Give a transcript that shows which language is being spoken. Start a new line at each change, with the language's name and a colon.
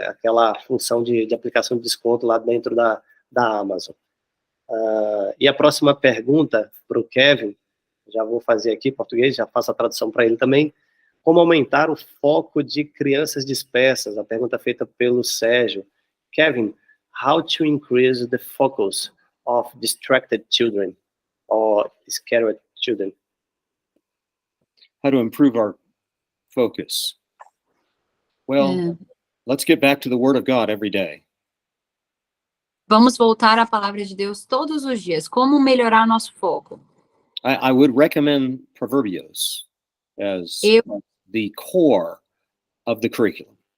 Portuguese: Aquela função de aplicação de desconto lá dentro da Amazon. E a próxima pergunta para o Kevin, já vou fazer aqui em português, já faço a tradução para ele também. Como aumentar o foco de crianças dispersas? A pergunta feita pelo Sérgio.
English: Kevin, how to increase the focus of distracted children or scared children? How to improve our focus? Well, let's get back to the Word of God every day.
Portuguese: Vamos voltar à palavra de Deus todos os dias. Como melhorar nosso foco?
English: I would recommend Proverbios as the core of the curriculum.